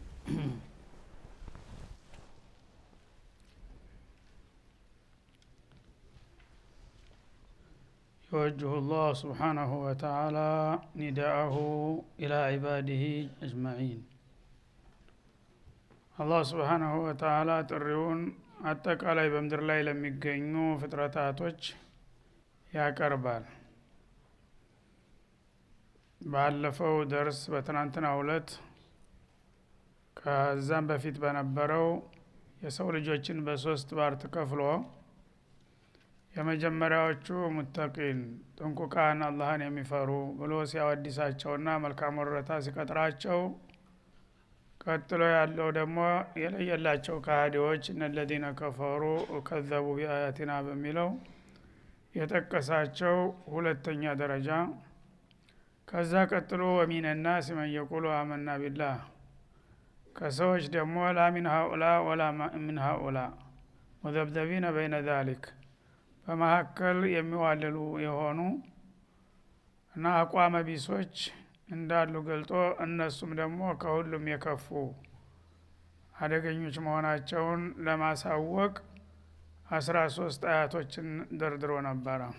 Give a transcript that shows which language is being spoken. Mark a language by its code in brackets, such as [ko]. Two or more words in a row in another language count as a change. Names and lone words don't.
[ar] يوجه الله سبحانه وتعالى نداءه إلى عباده أجمعين. الله سبحانه وتعالى [am] ጥሪውን አጠቃላይ በምድር ላይ ለሚገኙ ፍጥረታቶች ያቀርባል። ባለፈው ደርስ በትናንትናው ዕለት ከዛም በፊት በነበረው የሰው ልጆችን በሶስት ባርት ከፍሎ የመጀመሪያዎቹ ሙተቂን ጥንቁቃን አላህን የሚፈሩ ብሎ ሲያወድሳቸውና መልካም ወረታ ሲቀጥራቸው፣ ቀጥሎ ያለው ደግሞ የለየላቸው ከሃዲዎች [ar] إن الذين كفروا وكذبوا بآياتنا [am] በሚለው የጠቀሳቸው ሁለተኛ ደረጃ። ከዛ ቀጥሎ ወሚን [ar] الناس من يقول آمنا بالله [am] ከሰዎች ደግሞ [ar] لا من هؤلاء ولا من هؤلاء مذبذبين بين ذلك [am] በመካከል የሚዋልሉ የሆኑ እና አቋመ ቢሶች እንዳሉ ገልጦ እነሱም ደግሞ ከሁሉም የከፉ አደገኞች መሆናቸውን ለማሳወቅ 13 አያቶችን ደርድሮ ነበር።